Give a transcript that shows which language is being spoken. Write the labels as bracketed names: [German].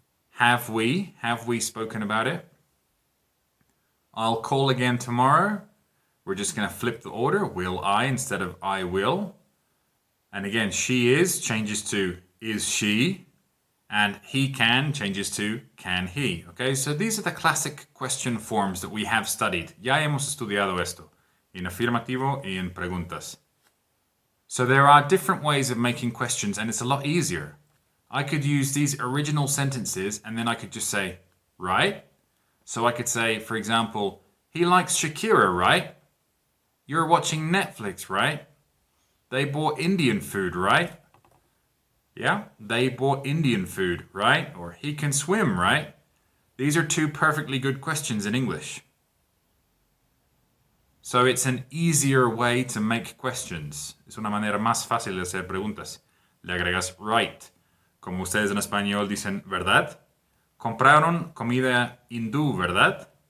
[English] Have we spoken about it? I'll call again tomorrow. We're just going to flip the order. Will I instead of I will. And again, she is changes to is she. And he can changes to can he. Okay, so these are the classic question forms that we have studied. [Spanish] Ya hemos estudiado esto. En afirmativo y en preguntas. [English] So there are different ways of making questions, and it's a lot easier. I could use these original sentences and then I could just say, right? So I could say, for example, he likes Shakira, right? You're watching Netflix, right? They bought Indian food, right? Yeah, they bought Indian food, right? Or he can swim, right? These are two perfectly good questions in English. So it's an easier way to make questions. [Spanish] Es una manera más fácil de hacer preguntas. Le agregas right. Como ustedes en español dicen, ¿verdad? Compraron comida hindú, ¿verdad?